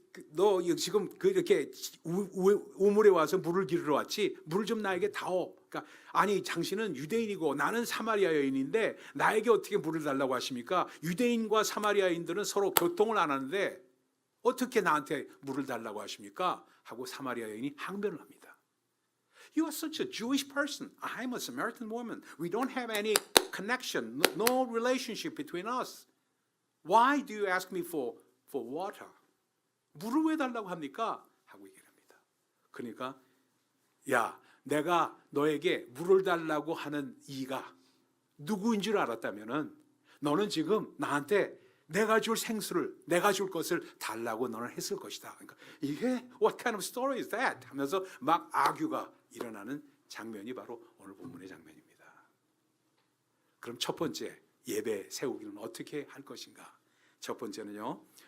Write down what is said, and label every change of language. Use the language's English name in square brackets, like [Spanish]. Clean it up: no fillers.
[Korean] 너 지금 그렇게 우물에 와서 물을 기르러 왔지? 물을 좀 나에게 다오. 그러니까 아니 당신은 유대인이고 나는 사마리아 여인인데 나에게 어떻게 물을 달라고 하십니까? 유대인과 사마리아인들은 서로 교통을 안 하는데 어떻게 나한테 물을 달라고 하십니까? 하고 사마리아 여인이 항변을 합니다. [English] You are such a Jewish person. I'm a Samaritan woman. We don't have any connection, no relationship between us. Why do you ask me for water? [Korean] 물을 왜 달라고 합니까? 하고 얘기를 합니다. 그러니까 야, 내가 너에게 물을 달라고 하는 이가 누구인 줄 알았다면은 너는 지금 나한테 내가 줄 생수를, 내가 줄 것을 달라고 너는 했을 것이다. 그러니까 이게 [English] what kind of story is that? [Korean] 하면서 막 아규가 일어나는 장면이 바로 오늘 본문의 장면입니다. 그럼 첫 번째 예배 세우기는 어떻게 할 것인가? 첫 번째는요.